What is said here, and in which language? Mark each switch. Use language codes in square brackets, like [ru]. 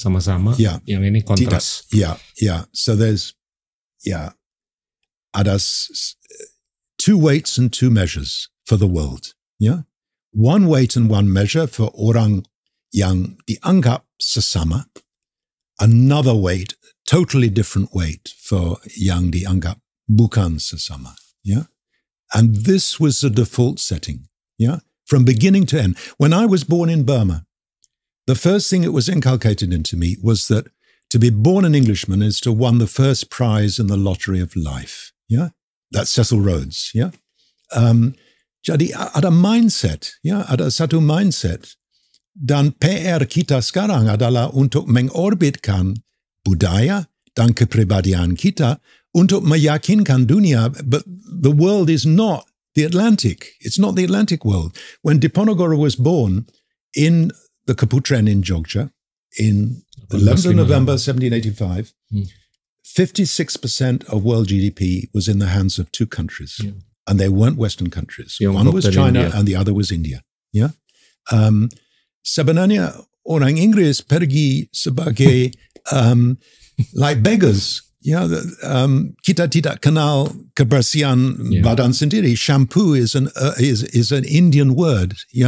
[id] Sama-sama, yang ini kontras. [en] So there's, [id] ada [en] two weights and two measures for the world. Yeah? One weight and one measure for [id] orang yang dianggap sesama. [en] Another weight, totally different weight for [id] yang dianggap bukan sesama. [en] Yeah? And this was the default setting. Yeah? From beginning to end. When I was born in Burma, the first thing that was inculcated into me was that to be born an Englishman is to won the first prize in the lottery of life. Yeah? That's Cecil Rhodes. Yeah? [id] Jadi ada mindset, ada satu mindset. Dan PR kita sekarang adalah untuk mengorbitkan budaya dan kepribadian kita untuk meyakinkan dunia, [en] but the world is not the Atlantic. It's not the Atlantic world. When Diponegoro was born in the Kaputren in Jogja, in 11th of November 1785, 56% of world GDP was in the hands of two countries, and they weren't Western countries. One was China and the other was India. [id] Yeah, sebenarnya orang Inggris pergi sebagai [en] like beggars. [id] Kita tidak kenal kebersihan badan sendiri. [en] Shampoo is an Indian word.